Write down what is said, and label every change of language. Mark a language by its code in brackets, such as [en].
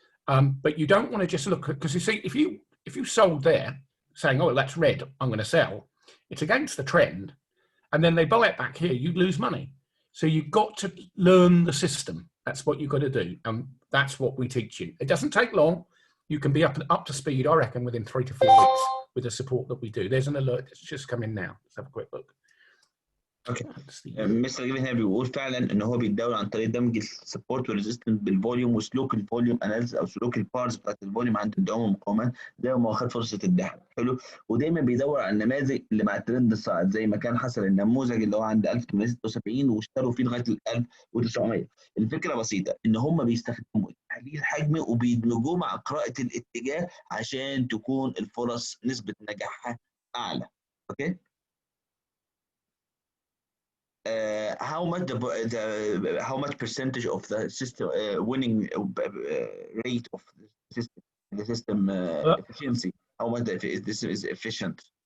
[en] But you don't want to just look at, because you see, if you sold there saying, oh, that's red, I'm going to sell, it's against the trend, and then they buy it back here, you lose money. So you've got to learn the system. That's what you've got to do. And that's what we teach you. It doesn't take long. You can be up to speed, I reckon, within 3 to 4 weeks with the support that we do. There's an alert that's just come in now. Let's have a quick look. [ar] اوكي. مستر جيفن هنا بيقول فعلا ان هو بيتداول عن طريق دمج السبورت والريزيستنس بالفوليوم وسلوك الفوليوم اناليسيس او سلوك البارز بتاعت الفوليوم عند الدعم والمقاومات زي ما واخد فرصه الدعم. حلو. ودايما بيدور على النماذج اللي مع الترند الصاعد، زي ما كان حصل النموذج اللي هو عند 1876 واشتروا فيه لغايه 1900. الفكره بسيطه ان هم بيستخدموا تحليل حجمي وبيدمجوه مع قراءه الاتجاه عشان تكون الفرص نسبه نجاحها اعلى. اوكي. [en] how much percentage of the system winning rate of the system efficiency? How much this is efficient?